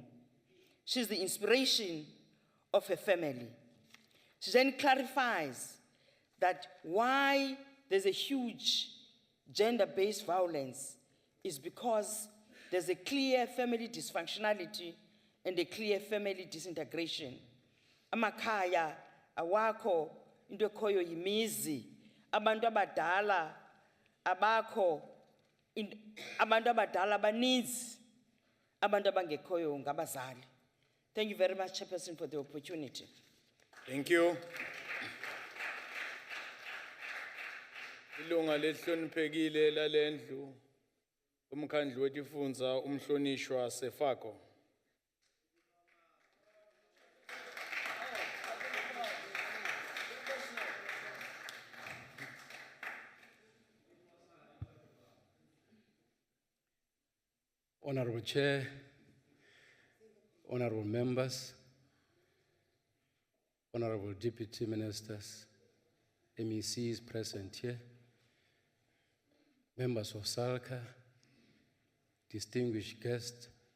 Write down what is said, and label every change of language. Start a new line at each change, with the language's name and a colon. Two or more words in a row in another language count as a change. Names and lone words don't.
English: She's the inspiration of her family. She then clarifies that why there's a huge gender-based violence is because there's a clear family dysfunctionality and a clear family disintegration.
Xhosa: Amakhaya, awakho, into ekhoyo yimizi, abantu abadala, abakho, abantu abadala baninzi, abantu abangekhoyo ngabazali.
English: Thank you very much, Chairperson, for the opportunity. Thank you.
Swati: Ilunga lehloniphekile lalendlu umkhandlu wetifundza umhlonishwa Sefako.
English: Honorable Chair, honorable members, honorable deputy ministers, MECs present here, members of SALCA, distinguished guests,